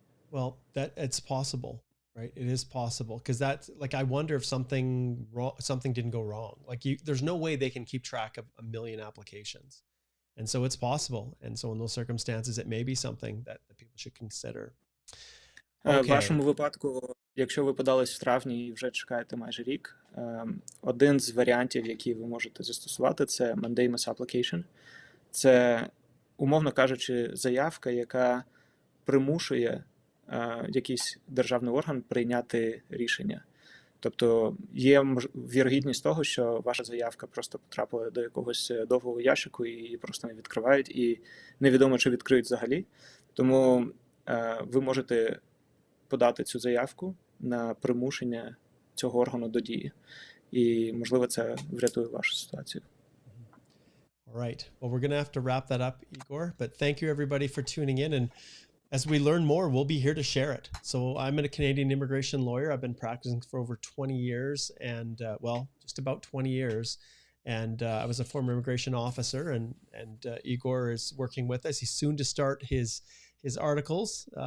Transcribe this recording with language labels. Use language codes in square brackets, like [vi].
[en] Well, that it's possible, right? It is possible, because that's like, I wonder if something didn't go wrong. Like, there's no way they can keep track of 1 million applications, and so it's possible. And so in those circumstances, it may be something that the people should consider. [uk] В вашому випадку, якщо ви подались в травні і вже чекаєте майже рік, один з варіантів, які ви можете застосувати, це mandamus application. Це, умовно кажучи, заявка, яка примушує якийсь державний орган прийняти рішення. Тобто є вірогідність того, що ваша заявка просто потрапила до якогось довгого ящику і її просто не відкривають, і невідомо, чи відкриють взагалі. Тому ви можете подати цю заявку на примушення цього органу до дії. І, можливо, це врятує вашу ситуацію. [en] All right. Well, we're going to have to wrap that up, Igor, but thank you everybody for tuning in. And as we learn more, we'll be here to share it. So I'm a Canadian immigration lawyer. I've been practicing for over 20 years and, well, just about 20 years. And I was a former immigration officer, and Igor is working with us. He's soon to start his articles.